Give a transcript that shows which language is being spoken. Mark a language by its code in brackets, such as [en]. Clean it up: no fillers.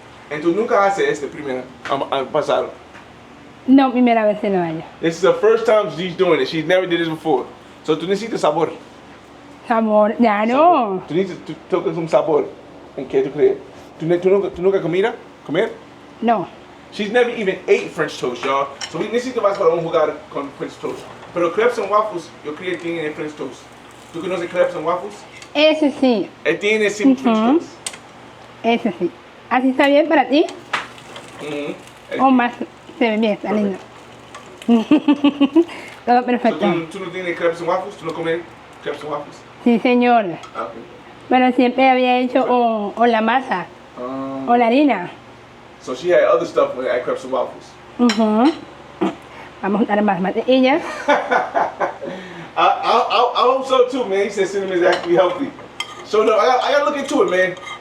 [es] Entonces nunca hace primero pasado. No, primera vez que lo hago. [en] This is the first time she's doing it. She's never did this before. [es] So tú necesitas sabor. Sabor, claro. Tú tocas un sabor. ¿En qué tú crees? ¿Tú nunca comer? No. [en] She's never even ate French toast, y'all. So we [es] necesitamos para un jugar con French toast. Pero crepes and waffles, yo creo que tienen French toast. ¿Tú conoces crepes and waffles? Eso sí. Tiene sin French toast. Eso sí. ¿Así está bien para ti? O más se ve bien, está lindo. Todo perfecto. ¿Tú no tienes crepes and waffles? ¿Tú no comes crepes and waffles? Sí, señor. [en] Okay. [es] Pero siempre había hecho o la masa o la harina. [en] So she had other stuff at crepes and waffles. [es] Vamos a juntar más mantequilla. [en] I hope so too, man. He said cinnamon is actually healthy. So no, I gotta look into it, man.